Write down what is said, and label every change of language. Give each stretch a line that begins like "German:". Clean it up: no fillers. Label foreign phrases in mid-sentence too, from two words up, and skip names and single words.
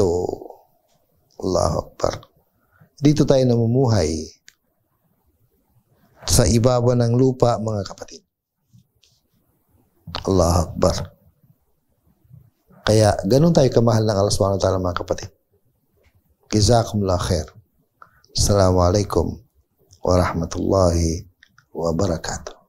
Arabic: الله أكبر.
Filipino: Dito tayo namumuhay sa ibaba ng lupa, mga kapatid.
Arabic: الله أكبر.
Filipino: Kaya ganun tayo kamahal ng Allah
Arabic: سبحانه وتعالى,
Filipino: mga kapatid.
Arabic: جزاكم الله خير. السلام عليكم ورحمة الله وبركاته.